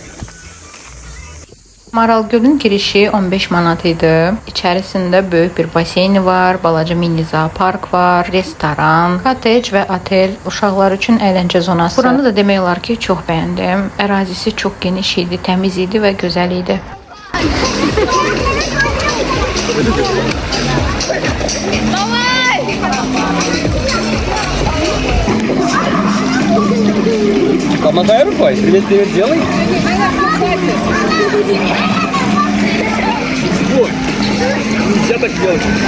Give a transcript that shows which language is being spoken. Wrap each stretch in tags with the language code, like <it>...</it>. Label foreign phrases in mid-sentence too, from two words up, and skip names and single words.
<az>Maral Gölün girişi 15 manat idi. İçərisində böyük bir baseyni var, balaca mini zoopark var, restoran, kotec və otel, uşaqlar üçün əyləncə zonası. Buranı da demək olar ki, çox bəyəndim. Ərazisi çox geniş idi, təmiz idi və gözəl idi.</az> <ru>Помогай рукой, привет делай. Вот, нельзя так делать.</ru>